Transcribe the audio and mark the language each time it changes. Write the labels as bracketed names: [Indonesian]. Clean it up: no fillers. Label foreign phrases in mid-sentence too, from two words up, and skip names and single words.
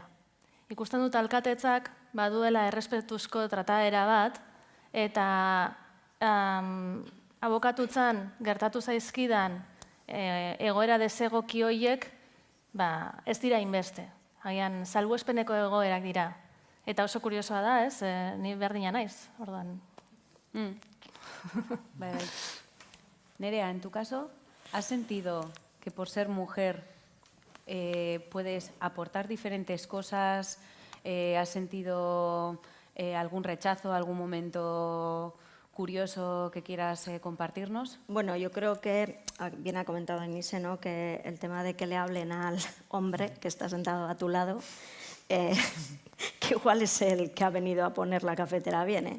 [Basque] Ikusten dut alkatetzak baduela errespetuzko trataera bat, eta abokatutzan gertatu zaizkidan egoera desegoki horiek ez dira inbeste. Agian, salbuespeneko egoerak dira. Eta oso kuriosoa da, ez? Ni berdina naiz, orduan. Nerea, [Spanish] en tu caso, ¿has sentido que por ser mujer puedes aportar diferentes cosas? ¿Has sentido algún rechazo, algún momento curioso que quieras compartirnos? Bueno, yo creo que, bien ha comentado Anise, ¿no?, que el tema de que le hablen al hombre que está sentado a tu lado, que igual es el que ha venido a poner la cafetera bien, ¿eh?